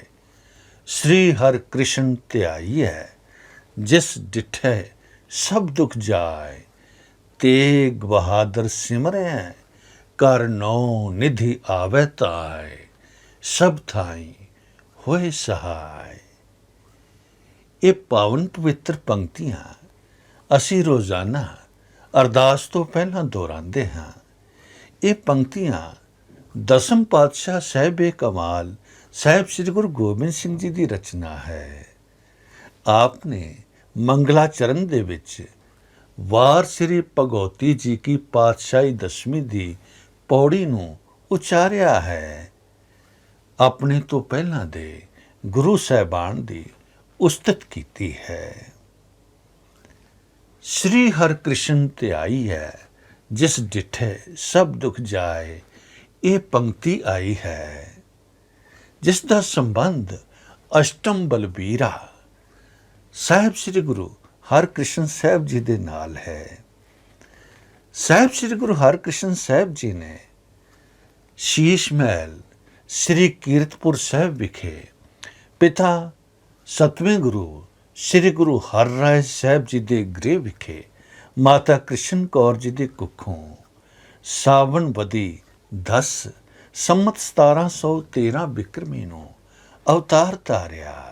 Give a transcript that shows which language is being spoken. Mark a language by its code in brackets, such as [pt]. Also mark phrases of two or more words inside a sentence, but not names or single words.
[pa] ਸ੍ਰੀ ਹਰ ਕ੍ਰਿਸ਼ਨ ਧਿਆਈਐ ਜਿਸ ਡਿਠੈ ਸਬ ਦੁਖ ਜਾਇ। ਤੇਗ ਬਹਾਦਰ ਸਿਮਰੈ ਕਰ ਨੌ ਨਿਧਿ ਆਵੈ ਤਾਇ। ਸਬ ਥਾਈਂ ਹੋਏ ਸਹਾਇ। ਇਹ ਪਾਵਨ ਪਵਿੱਤਰ ਪੰਕਤੀਆਂ ਅਸੀਂ ਰੋਜ਼ਾਨਾ ਅਰਦਾਸ ਤੋਂ ਪਹਿਲਾਂ ਦੁਹਰਾਉਂਦੇ ਹਾਂ। ਇਹ ਪੰਕਤੀਆਂ ਦਸਮ ਪਾਤਸ਼ਾਹ ਸਾਹਿਬੇ ਕਮਾਲ ਸਾਹਿਬ ਸ੍ਰੀ ਗੁਰੂ ਗੋਬਿੰਦ ਸਿੰਘ ਜੀ ਦੀ ਰਚਨਾ ਹੈ। ਆਪ ਨੇ ਮੰਗਲਾਚਰਨ ਦੇ ਵਿੱਚ ਵਾਰ ਸ੍ਰੀ ਭਗੌਤੀ ਜੀ ਕੀ ਪਾਤਸ਼ਾਹੀ ਦਸਵੀਂ ਦੀ ਪੌੜੀ ਨੂੰ ਉਚਾਰਿਆ ਹੈ। ਆਪਣੇ ਤੋਂ ਪਹਿਲਾਂ ਦੇ ਗੁਰੂ ਸਾਹਿਬਾਨ ਦੀ ਉਸਤਤ ਕੀਤੀ ਹੈ। ਸ੍ਰੀ ਹਰ ਕ੍ਰਿਸ਼ਨ ਧਿਆਈ ਹੈ ਜਿਸ ਡਿਠੇ ਸਬ ਦੁਖ ਜਾਏ। ਯੇ ਪੰਕਤੀ ਆਈ ਹੈ ਜਿਸ ਦਾ ਸੰਬੰਧ ਅਸ਼ਟਮ ਬਲਬੀਰਾ ਸਾਹਿਬ ਸ੍ਰੀ ਗੁਰੂ ਹਰਕ੍ਰਿਸ਼ਨ ਸਾਹਿਬ ਜੀ ਦੇ ਨਾਲ ਹੈ। ਸਾਹਿਬ ਸ੍ਰੀ ਗੁਰੂ ਹਰਕ੍ਰਿਸ਼ਨ ਸਾਹਿਬ ਜੀ ਨੇ ਸ਼ੀਸ਼ ਮਹਿਲ ਸ੍ਰੀ ਕੀਰਤਪੁਰ ਸਾਹਿਬ ਵਿਖੇ ਪਿਤਾ ਸਤਵੇਂ ਗੁਰੂ ਸ੍ਰੀ ਗੁਰੂ ਹਰ ਰਾਇ ਸਾਹਿਬ ਜੀ ਕੇ ਗ੍ਰਿਹ ਵਿਖੇ ਮਾਤਾ ਕ੍ਰਿਸ਼ਨ ਕੌਰ ਜੀ ਕੇ ਕੁੱਖੋਂ ਸਾਵਣ ਬਦੀ 10 ਸੰਮਤ 1713 ਬਿਕ੍ਰਮੀ ਨੂੰ ਅਵਤਾਰ ਧਾਰਿਆ।